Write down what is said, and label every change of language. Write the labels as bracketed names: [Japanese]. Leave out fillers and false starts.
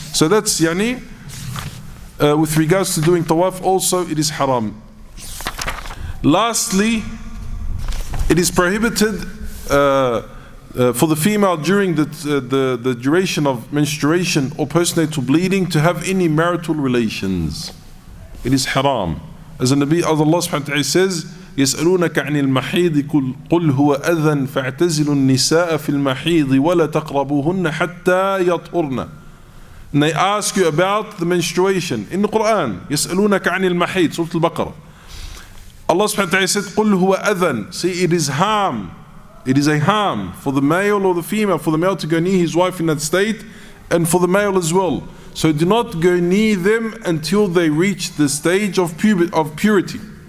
[English] So that's with regards to doing tawaf, also it is haram. Lastly, it is prohibited for the female during the duration of menstruation or postnatal bleeding to have any marital relations. It is haram. As Allah subhanahu wa ta'ala says, [Arabic] يسألونك عن المحيض قل هو أذى فاعتزلوا النساء في المحيض ولا تقربوهن حتى يطهرن. [English] And they ask you about the menstruation in the Quran. [Arabic] يسألونك عن المحيض, Surah Al-Baqarah. [English] Allah subhanahu wa ta'ala said, [Arabic] قل هو أذى. [English] See, it is harm. It is a harm for the male or the female, for the male to go near his wife in that state, and for the male as well. So do not go near them until they reach the stage of purity.